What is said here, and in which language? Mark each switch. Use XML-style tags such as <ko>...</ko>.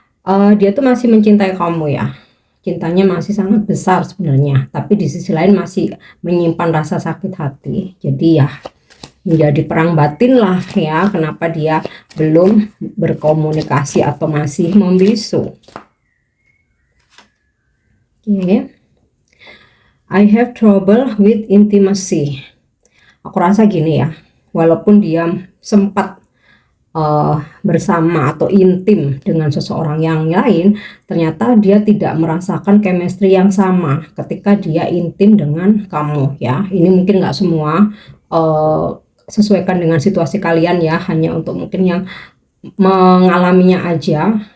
<id>Dia tuh masih mencintai kamu ya, cintanya masih sangat besar sebenarnya, tapi di sisi lain masih menyimpan rasa sakit hati. Jadi ya menjadi perang batin lah ya, kenapa dia belum berkomunikasi atau masih membisu. Oke.</id> <en>I have trouble with intimacy.</en> <id>Aku rasa gini ya, walaupun dia sempat bersama atau intim dengan seseorang yang lain, ternyata dia tidak merasakan chemistry yang sama ketika dia intim dengan kamu ya. Ini mungkin nggak semua, sesuaikan dengan situasi kalian ya, hanya untuk mungkin yang mengalaminya aja.</id>